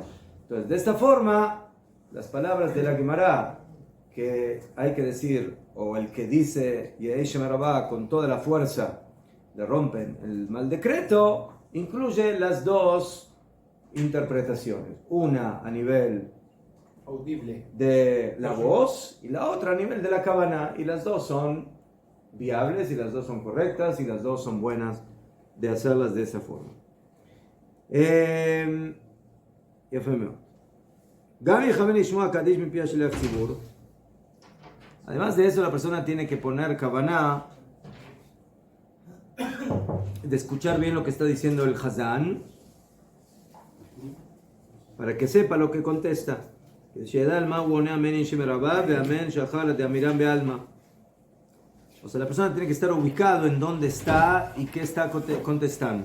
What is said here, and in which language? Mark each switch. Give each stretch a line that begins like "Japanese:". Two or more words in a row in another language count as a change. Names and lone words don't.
Spanish: Entonces, de esta forma, las palabras de la Gemara que hay que decir, o el que dice Yehei Shemerabah con toda la fuerza, le rompen el mal decreto, incluye las dos interpretaciones. Una a nivel audible de la voz y la otra a nivel de la Kavaná. Y las dos son viables, y las dos son correctas, y las dos son buenas de hacerlas de esa forma.
Hebrew: יפה מאוד. גם יכוון לשמוע קדיש מפי השליח ציבור.
Spanish: Además de eso, la persona tiene que poner kavaná de escuchar bien lo que está diciendo el Hazán para que sepa lo que contesta. O sea, la persona tiene que estar ubicado en dónde está y qué está contestando.